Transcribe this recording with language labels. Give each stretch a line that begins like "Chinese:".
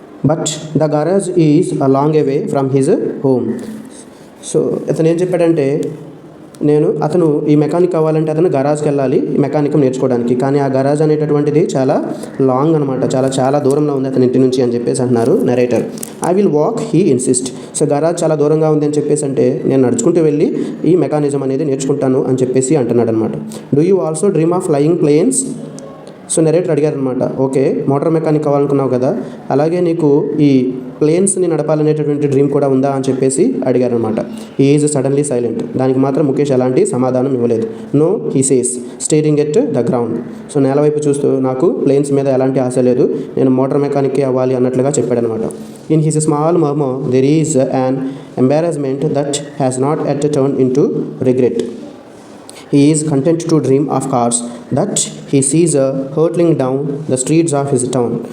English: But the garage is a long way from his home.
Telugu: So అతను ఏం చెప్పాడంటే అతను ఈ మెకానిక్ అవ్వాలంటే అతను గరాజ్కి వెళ్ళాలి మెకానికం నేర్చుకోవడానికి. కానీ ఆ గరాజ్ అనేటటువంటిది చాలా లాంగ్ అనమాట, చాలా దూరంలో ఉంది అతని ఇంటి నుంచి అని చెప్పేసి అంటున్నారు narrator.
English: I will walk he insist.
Telugu: So garage చాలా దూరంగా ఉంది అని చెప్పేసి అంటే నేను నడుచుకుంటూ వెళ్ళి ఈ మెకానిజం అనేది నేర్చుకుంటాను అని చెప్పేసి అంటున్నాడు అనమాట.
English: Do you also dream of flying planes?
Telugu: So narrator అడిగారనమాట, okay motor mechanic అవ్వాలనుకున్నావు కదా, అలాగే నీకు ఈ ప్లేన్స్ని నడపాలనేటటువంటి డ్రీమ్ కూడా ఉందా అని చెప్పేసి అడిగారనమాట.
English: He is suddenly silent.
Telugu: దానికి మాత్రం ముఖేష్ ఎలాంటి సమాధానం ఇవ్వలేదు.
English: No he says staring at the ground.
Telugu: So నేల వైపు చూస్తూ నాకు ప్లేన్స్ మీద ఎలాంటి ఆశ లేదు, నేను మోటార్ మెకానిక్కే అవ్వాలి అన్నట్లుగా చెప్పాడనమాట.
English: In his small murmur there is an embarrassment that has not yet turn into regret. He is content to dream of cars that he sees hurtling down the streets of his town.